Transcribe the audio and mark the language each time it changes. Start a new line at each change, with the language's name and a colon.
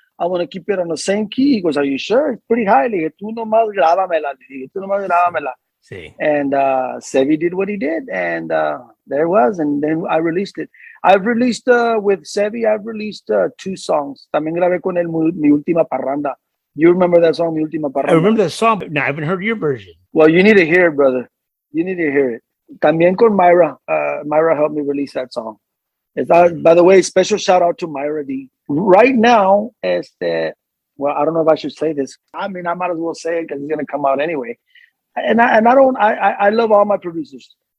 English: I want to keep it on the same key. He goes, are you sure? It's pretty high.
Spanish: Le dije, tú nomás grábamela. Sí.
English: And Sevi did what he did. And there it was. And then I released it. I've released, with Sevi, I've released 2 songs.
Spanish: También grabé con él Mi Última Parranda.
English: You remember that song, Mi Última Parranda? I remember that song, but no, I haven't heard your version. Well, you need to hear it, brother. You need to hear it.
Spanish: También con Myra.
English: Myra helped me release that song. By the way, special shout out to Myra D. Right now, well, I don't know if I should say this. I mean, I might as well say it because it's going to come out anyway. And I love all my producers.